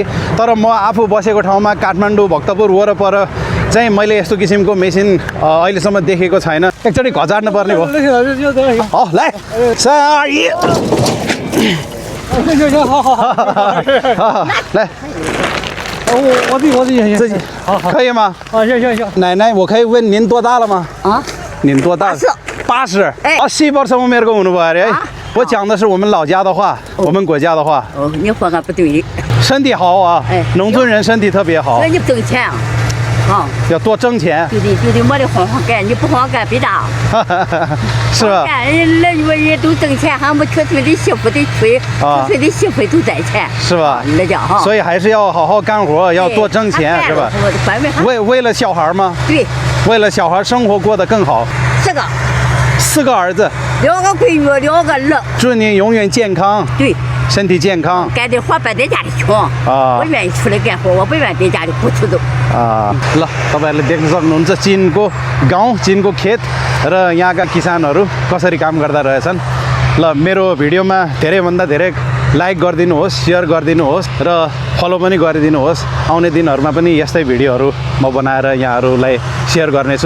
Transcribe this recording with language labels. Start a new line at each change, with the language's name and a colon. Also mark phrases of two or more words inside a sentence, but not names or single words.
Nepali: तर म आफू बसेको ठाउँमा काठमाडौँ भक्तपुर वरपर चाहिँ मैले यस्तो किसिमको मेसिन अहिलेसम्म देखेको छैन। एकचोटि घचाड्नु पर्ने भयो।
Chinese: ल 可以吗？奶奶，我可以问您多大了吗？啊，您多大
Nepali: ？80。80वर्ष उमेरको हुनुभयो अरे है।
Chinese: 我讲的是我们老家的话，我们国家的话。哦，你说个不对。身体好啊，农村人身体特别好。那你不挣钱啊？啊，要多挣钱。对对，没得好好干，你不好好干别打。是吧？人人都挣钱，还没出村的媳妇得催，出村的媳妇都挣钱，是吧？那叫哈。所以还是要好好干活，要多挣钱，是吧？为了小孩吗？对，为了小孩生活过得更好。4个儿子，2个闺女，2个儿。祝您永远健康。对。 身体健康，干的活别在家里穷我愿意出来干活，我不愿意在家里不出走。
Nepali: ल तपाईहरुले देख्न सक्नुहुन्छ चीनको गाउँ, चीनको खेत र यहाँका किसानहरू कसरी काम गर्दा रहेछन्। ल मेरो भिडियोमा धेरैभन्दा धेरै लाइक गरिदिनुहोस्, शेयर गरिदिनुहोस् र फलो पनि गरिदिनुहोस्। आउने दिनहरुमा पनि यस्तै भिडियोहरू म बनाएर यहाँहरूलाई शेयर गर्नेछु।